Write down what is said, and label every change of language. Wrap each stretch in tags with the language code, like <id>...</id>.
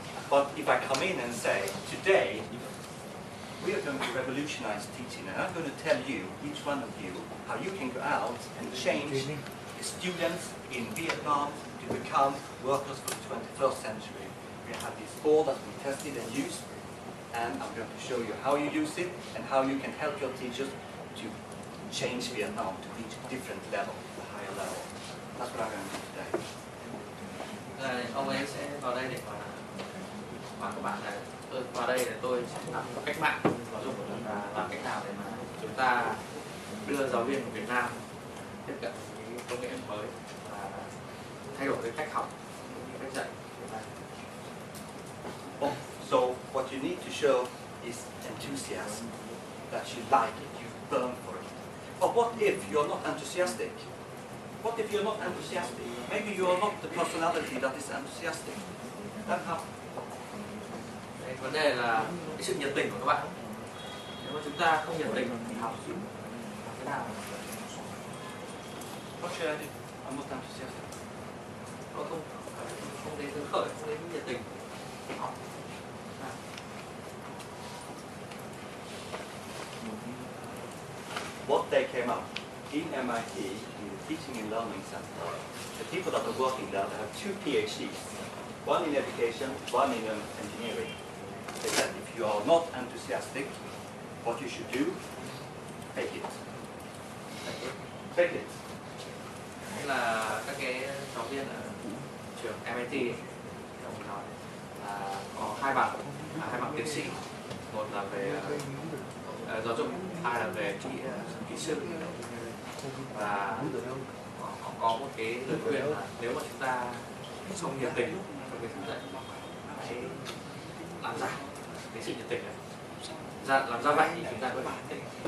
<en>But if I come in and say, today we are going to revolutionize teaching, and I'm going to tell you, each one of you, how you can go out and change the students in Vietnam to become workers for the 21st century. we have this board that we tested and used, and I'm going to show you how you use it and how you can help your teachers to change Vietnam to reach a different level, a higher level. That's what I'm going to do today.</en> <vi>Ông ấy sẽ vào đây để mà các bạn này, tôi vào đây để tôi sẽ làm cách mạng giáo dục và làm cách nào để mà chúng ta đưa giáo viên của Việt Nam tiếp cận với công nghệ mới và thay đổi cái cách học, cách dạy.</vi> <en>Oh, so what you need to show is enthusiasm, that you like it, you burn for it. But what if you're not enthusiastic? What if you're not enthusiastic? Maybe you are not the personality that is enthusiastic. Then how?</en> <vi>Đấy, vấn đề là cái sự nhiệt tình của các bạn. Nếu mà chúng ta không nhiệt tình thì học thế nào?</vi> <en>What should I do? I'm not enthusiastic.</en> <vi>Nó không đến hứng khởi, không đến nhiệt tình học.</vi> <en>What they came up in MIT, in the Teaching and Learning Center, the people that are working there, they have 2 PhDs, one in education, one in engineering. They said if you are not enthusiastic, what you should do, fake it. Fake it.</en> <vi>Đấy là các cái giáo viên ở trường MIT ấy, ông nói là có hai bằng tiến sĩ, một là về giáo dục, hai là về kỹ sư, và họ có một cái lời khuyên là nếu mà chúng ta không nhiệt tình trong cái dạy, hãy làm giảm cái sự nhiệt tình này, làm ra vậy thì chúng ta mới bản tình.</vi>